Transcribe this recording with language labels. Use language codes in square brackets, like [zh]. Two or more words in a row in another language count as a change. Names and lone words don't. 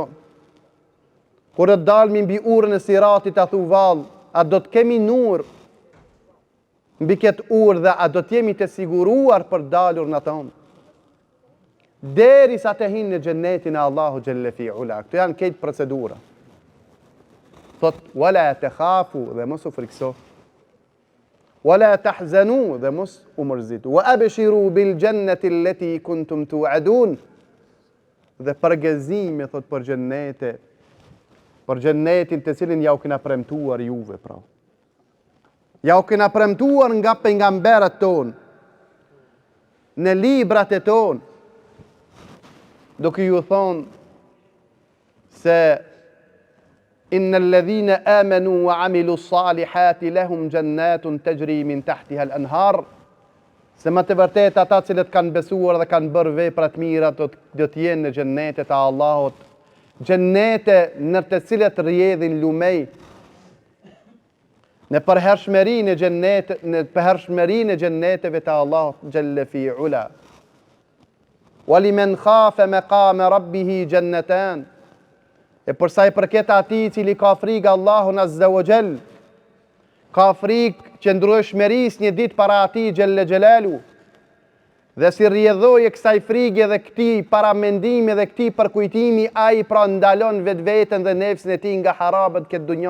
[sq] Kur të dalmi mbi urën e siratit a thu vallë, a do të kemi nur mbi këtë urë dhe a do të jemi të siguruar për dalur në tonë? Derisa të hinë në xhennetin e Allahu [ar] جل في علاه. [sq] Këto janë këtë procedura. Thot, [ar] ولا تخافوا [sq] dhe mos u frikso. [ar] ولا تحزنوا, [sq] dhe mos u mërzitu, [ar] وأبشروا بالجنة التي كنتم توعدون, [sq] dhe përgëzime thot për xhennetin të cilin ja u kena premtuar juve, pra. Ja u kena premtuar nga pejgamberët ton, në librat e ton, duke ju thonë se [ar] إن الذين آمنوا وعملوا الصالحات لهم جنات تجري من تحتها الأنهار, [sq] se më të vërtet ata cilët kanë besuar dhe kanë bërë vepra të mira do të jenë në xhennetet e Allahut, xhennete në të cilët rrjedhin lumej, në përhershmërinë e xhenneteve të Allahut [ar] جل في علاه. وَلِمَنْ خَافَ مَقَامَ رَبِّهِ جَنَّتَانِ, [sq] e përsa i përket atij cili ka frikë Allahun [ar] عز وجل, [sq] ka frikë qëndrueshmërisë një ditë para atij [ar] جل جلاله, [sq] dhe si rrjedhojë kësaj frike dhe këtij paramendimi dhe këtij përkujtimi, ai pra ndalon vetveten dhe nefsin e tij nga harabat këtë dunjë.